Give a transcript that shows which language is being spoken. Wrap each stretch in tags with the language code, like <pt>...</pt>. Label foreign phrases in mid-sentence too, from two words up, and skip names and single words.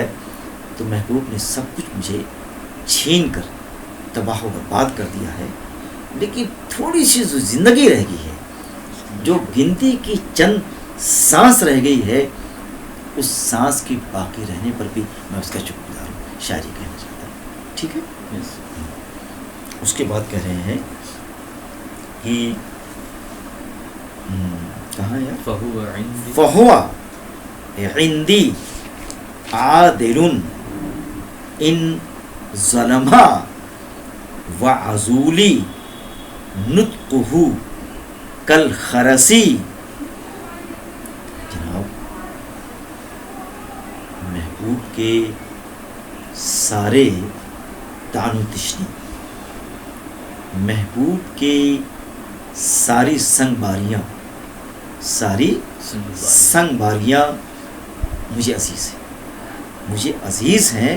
<ur>تو محبوب نے سب کچھ مجھے چھین کر تباہ و برباد کر دیا ہے، لیکن تھوڑی سی جو زندگی رہ گئی ہے، جو گنتی کی چند سانس رہ گئی ہے، اس سانس کی باقی رہنے پر بھی میں اس کا شکر گزار ہوں. شاعری کہنا چاہتا ہوں. ٹھیک ہے. اس کے بعد کہہ رہے ہیں کہ کہاں ہے؟</ur> <ar>فہو عندی عادل ان ظلما وعزولی نطقہ کالخرسی.</ar> <ur>جناب محبوب کے سارے طعن و تشنی، محبوب کے ساری سنگ باریاں مجھے عزیز ہیں.</ur>